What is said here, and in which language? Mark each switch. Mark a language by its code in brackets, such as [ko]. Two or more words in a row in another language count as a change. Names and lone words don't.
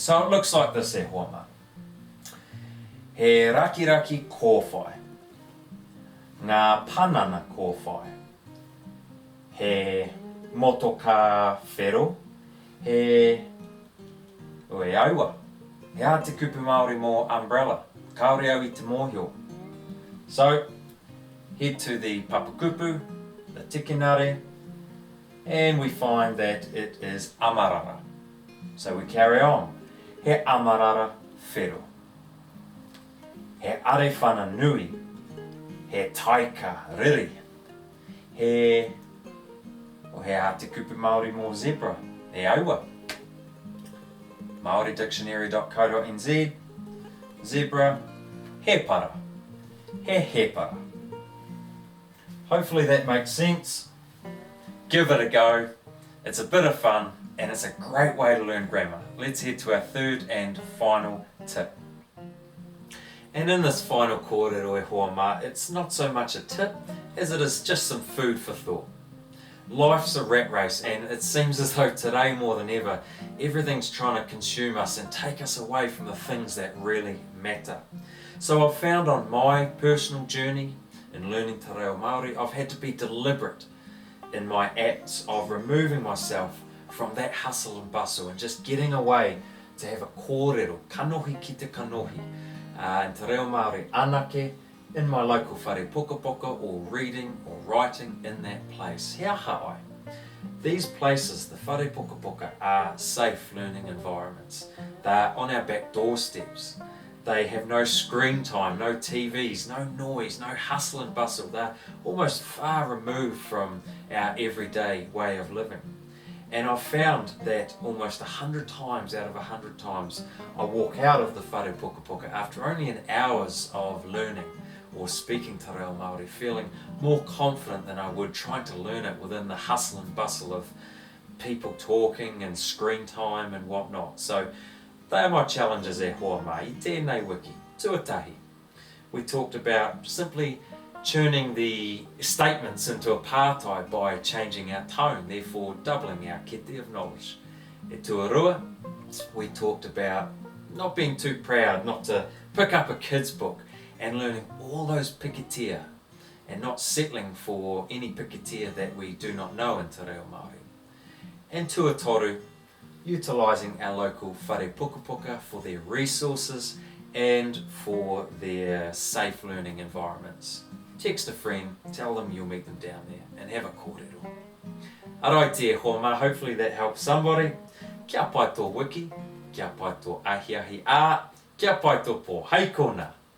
[en] So it looks like this [mi] e hoa mā. He raki kōwhai. Ngā panana kōwhai. He motoka whero. He ue aua. He a te kupu Māori mō umbrella. Kaore au I te mōhio. [en] So, head to the papakupu, the tikinare, and we find that it is amarara. So we carry on. [mi] He amarara whero. He arewhana nui. He taika riri. He a te kupu Māori mō zebra. He aua. maoridictionary.co.nz, zebra, he para. He para. [en] Hopefully that makes sense. Give it a go. It's a bit of fun and it's a great way to learn grammar. Let's head to our third and final tip. And in this final kōrero [mi] e hoa mā, [en] it's not so much a tip as it is just some food for thought. Life's a rat race, and it seems as though today more than ever, everything's trying to consume us and take us away from the things that really matter. So I've found on my personal journey in learning [mi] te Reo Māori, [en] I've had to be deliberate in my acts of removing myself from that hustle and bustle and just getting away to have a kōrero, [mi] kanohi ki te kanohi, [en] and [mi] te Reo Māori anake [en] in my local [mi] whare pukapuka, [en] or reading or writing in that place. Hea haai. These places, the [mi] whare pukapuka, [en] are safe learning environments. They're on our back doorsteps. They have no screen time, no TVs, no noise, no hustle and bustle. They're almost far removed from our everyday way of living. And I've found that almost 100 times out of 100 times I walk out of the [mi] whare pukapuka [en] after only an hour's of learning or speaking [mi] te Reo Māori, [en] feeling more confident than I would trying to learn it within the hustle and bustle of people talking and screen time and whatnot. So they are my challenges [mi] e hoa mai, I tēnei wiki, tuatahi. [en] We talked about simply turning the statements into a pātai by changing our tone, therefore doubling our kete of knowledge. [mi] E tuarua, [en] we talked about not being too proud, not to pick up a kid's book and learning all those pikitia and not settling for any pikitia that we do not know in [mi] te Reo Māori. [en] And tuatoru, utilising our local [mi] whare pukapuka [en] for their resources and for their safe learning environments. Text a friend, tell them you'll meet them down there, and have a kōrero. [mi] Arai te hoa, [en] hopefully that helps somebody. [mi] Kia pai tō wiki, kia pai tō ahiahi ā, kia pai tō pō, hei kona.